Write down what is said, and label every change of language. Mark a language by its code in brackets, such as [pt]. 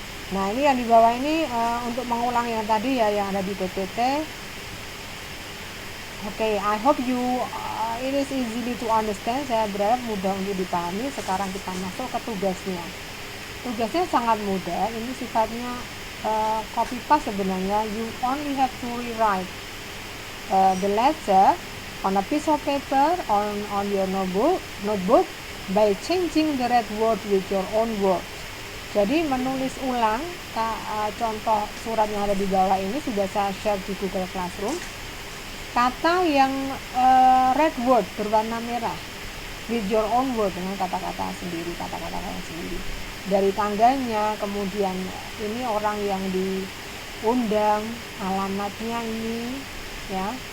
[id] Nah, ini yang di bawah ini untuk mengulang yang tadi ya, yang ada di PPT. [en] Oke, I hope it is easy to understand. [id] Saya berharap mudah untuk dipahami. Sekarang kita masuk ke tugasnya. Tugasnya sangat mudah. Ini sifatnya copy paste sebenarnya. [en] You only have to rewrite the letter on a piece of paper on your notebook by changing the red word with your own word. [id] Jadi menulis ulang contoh surat yang ada di bawah ini sudah saya share di Google Classroom. Kata yang [en] red word [id] berwarna merah [en] with your own word, [id] dengan kata-kata sendiri, kata-kata yang sendiri. Dari tangganya, kemudian ini orang yang diundang, alamatnya ini ya.